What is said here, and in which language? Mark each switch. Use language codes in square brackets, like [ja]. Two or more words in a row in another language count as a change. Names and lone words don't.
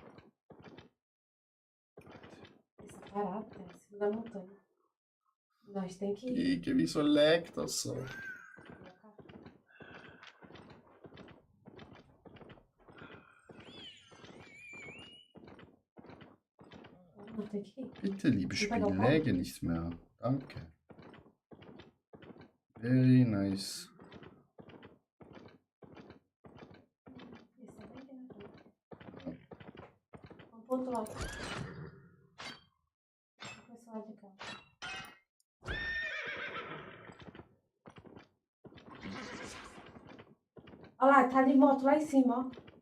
[pt] Essa parada tá em cima da montanha. Nós tem que ir. [de] Digga, wieso laggt das so? [pt] Nós tem que ir. [de] Bitte, liebe Ich Spiel, bin auch läge nicht mehr. Danke. [en] Very nice. [pt] Esse é bem aqui na frente. Vamos pro outro lado. Vamos pra esse lado de cá. Olha lá, tá de moto lá em cima, ó.